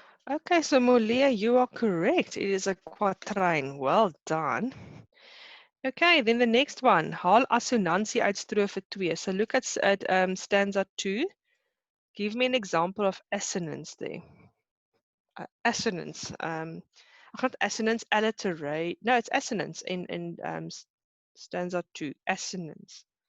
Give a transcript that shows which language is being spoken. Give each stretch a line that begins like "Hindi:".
English: Okay, so Molia, you are correct. It is a quatrain. Well done. Okay, then the next one.
Afrikaans: Haal assonansie uit strofe 2.
English: So look at stanza 2. Give me an example of assonance there. Assonance. Not assonance, alliterate. No, it's assonance in stanza 2. Assonance.